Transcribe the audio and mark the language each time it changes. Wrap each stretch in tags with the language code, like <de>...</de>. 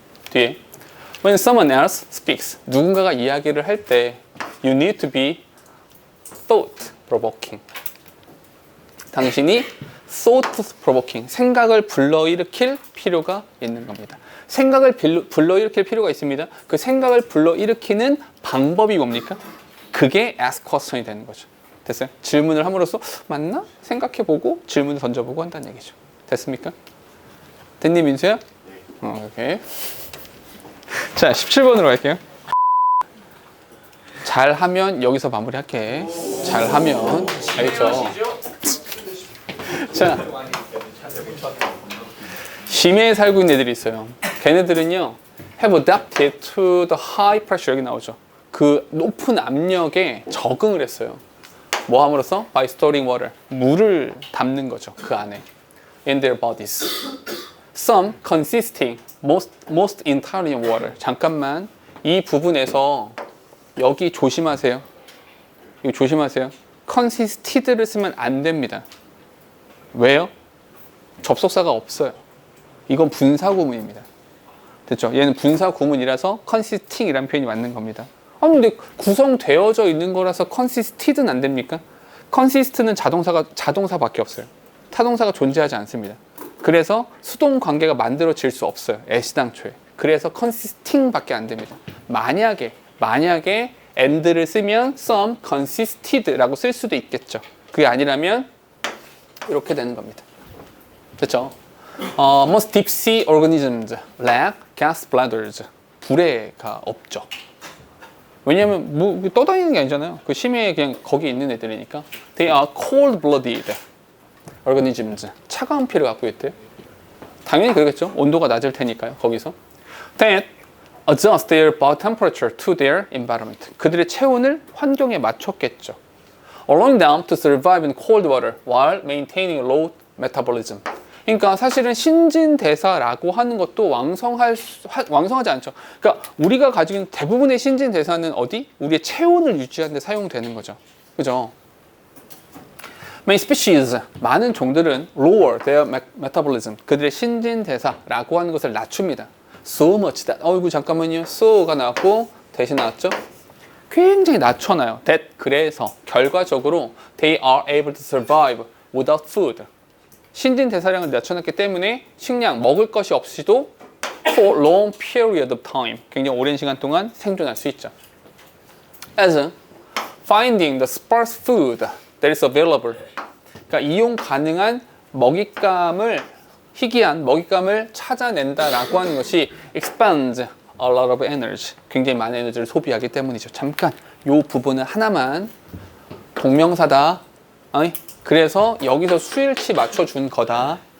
<ko>뒤에</ko> <en>when someone else speaks.</en> <ko>누군가가 이야기를 할 때</ko> <en>you need to be thought provoking.</en> <ko>당신이</ko> <en>thought provoking,</en> <ko>생각을 불러일으킬 필요가 있는 겁니다. 생각을 불러일으킬 필요가 있습니다. 그 생각을 불러일으키는 방법이 뭡니까? 그게</ko> <en>ask question</en> <ko>이 되는 거죠. 됐어요? 질문을 함으로써 맞나? 생각해보고 질문을 던져보고 한다는 얘기죠. 됐습니까? 됐니, 민수야? 오케이. 자, 17번으로 갈게요. 잘하면 여기서 마무리할게. 잘하면. 알겠죠? 자, 심해에 살고 있는 애들이 있어요. 걔네들은요,</ko> <en>have adapted to the high pressure.</en> <ko>여기 나오죠. 그 높은 압력에 적응을 했어요. 뭐 함으로써?</ko> <en>By storing water.</en> <ko>물을 담는 거죠. 그 안에.</ko> <en>In their bodies. Some consisting most entirely in water.</en> <ko>잠깐만. 이 부분에서 여기 조심하세요. 이거 조심하세요. consisted를 쓰면 안 됩니다. 왜요? 접속사가 없어요. 이건 분사구문입니다. 됐죠? 얘는 분사구문이라서 consisting이라는 표현이 맞는 겁니다. 아니 근데 구성되어져 있는 거라서 consisted는 안 됩니까? consist는 자동사밖에 없어요. 타동사가 존재하지 않습니다. 그래서 수동 관계가 만들어질 수 없어요. 애시당초에. 그래서 consisting밖에 안 됩니다. 만약에 and를 쓰면 some consisted라고 쓸 수도 있겠죠. 그게 아니라면 이렇게 되는 겁니다. 됐죠?</ko> <en>Most deep sea organisms lack gas bladders.</en> <ko>불에가 없죠. 왜냐면 뭐 떠다니는 게 아니잖아요. 그 심해에 그냥 거기 있는 애들이니까.</ko> <en>They are cold-blooded organisms.</en> <ko>차가운 피를 갖고 있대요. 당연히 그러겠죠. 온도가 낮을 테니까요. 거기서.</ko> <en>That adjust their body temperature to their environment.</en> <ko>그들의 체온을 환경에 맞췄겠죠.</ko> <en>Allowing them to survive in cold water while maintaining low metabolism.</en> <ko>그러니까 사실은 신진대사라고 하는 것도 왕성하지 않죠. 그러니까 우리가 가지고 있는 대부분의 신진대사는 어디? 우리의 체온을 유지하는 데 사용되는 거죠. 그죠?</ko> <en>Many species,</en> <ko>많은 종들은</ko> <en>lower their metabolism.</en> <ko>그들의 신진대사라고 하는 것을 낮춥니다.</ko> <en>So much that.</en> <ko>어이구 잠깐만요. so가 나왔고 대신 나왔죠? 굉장히 낮춰놔요.</ko> <en>That</en> <ko>그래서 결과적으로</ko> <en>they are able to survive without food.</en> <ko>신진대사량을 낮춰놨기 때문에 식량, 먹을 것이 없이도</ko> <en>for long period of time.</en> <ko>굉장히 오랜 시간 동안 생존할 수 있죠.</ko> <en>As finding the sparse food that is available.</en> <ko>그러니까 이용 가능한 먹잇감을 희귀한 먹잇감을 찾아낸다라고 하는 것이</ko> <en>expands a lot of energy.</en> <ko>굉장히 많은 에너지를 소비하기 때문이죠. 잠깐 이 부분은 하나만 동명사다. 아니, 그래서 여기서 수일치 맞춰준 거다.</ko>